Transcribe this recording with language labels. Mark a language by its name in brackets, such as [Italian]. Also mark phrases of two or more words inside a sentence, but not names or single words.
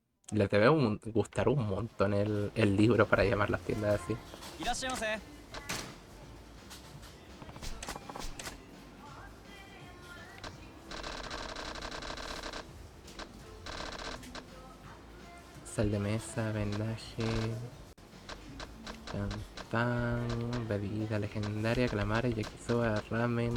[Spanish] Les debe gustar un montón el libro para llamar las tiendas así. [Japanese] いらっしゃいませ。 [Spanish] Sal de mesa, vendaje, champán, bebida legendaria, calamares, yakisoba, ramen.